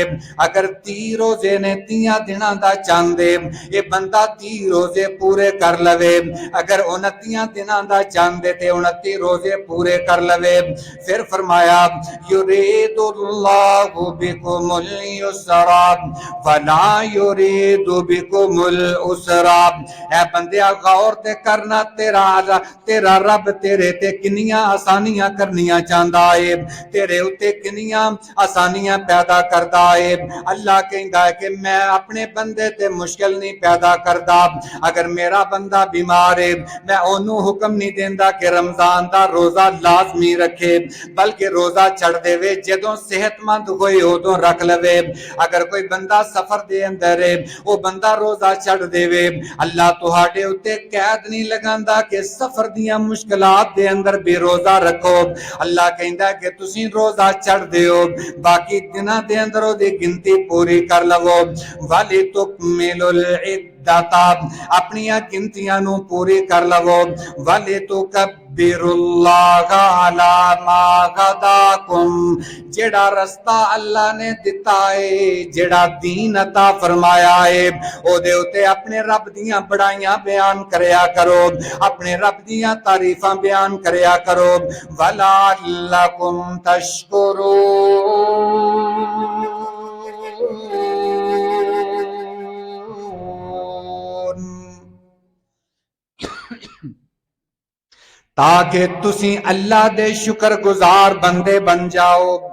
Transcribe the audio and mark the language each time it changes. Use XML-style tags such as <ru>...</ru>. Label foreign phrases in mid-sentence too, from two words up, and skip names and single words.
<pa>اگر 30 روزے نے 30 دنوں دا چاندے، یہ بندہ 30 روزے پورے کر لوے، اگر 29 دنوں دا چاندے تے 29 روزے پورے کر لوے، پھر فرمایا</pa> <ar>یرید اللہ بکم اليسر ولا یرید بکم العسر،</ar> <pa>اے بندیا غور تے کرنا، تیرا رب تیرے تے کنیاں آسانیاں کرنیاں چاہندا ہے، تیرے اتے کنیاں آسانیاں پیدا کردا ہے، اللہ کہندا ہے کہ میں اپنے بندے تے مشکل نہیں پیدا کردا، اگر میرا بندہ بیمار ہے میں اونوں حکم نہیں دیندا کہ رمضان دا روزہ لازمی رکھے، بلکہ روزہ چھڑ دے وے جدوں صحت مند ہوئے ادوں رکھ لوے، اگر کوئی بندہ سفر دے اندر ہے وہ بندہ روزہ چھڑ دے وے، اللہ تہاڈے اتے قید نہیں لگاندا کہ سفر دیاں مشکلات دے اندر بے روزہ رکھو، اللہ کہندا ہے کہ تسی روزہ چھڑ دیو، باقی دنوں دے اندر دی گنتی پوری کر لو،</pa> <ar>وَلِتُكْمِلُوا الْعِدَّةَ،</ar> <pa>اپنی گنتیاں نو پوری کر لو،</pa> <ar>وَلِتُكَبِّرُوا اللَّهَ عَلَى مَا هَدَاكُمْ،</ar> <pa>جیڑا رستہ اللہ نے دتا ہے، جیڑا دین عطا فرمایا ہے، او دے اتے اپنے رب دیاں بڑائیاں بیان کریا کرو، اپنے رب دیاں تعریفاں بیان کریا کرو،</pa> <ar>وَلَعَلَّكُمْ تَشْكُرُونَ،</ar> <pa>تاکہ تسی اللہ دے شکر گزار بندے بن جاؤ۔</pa>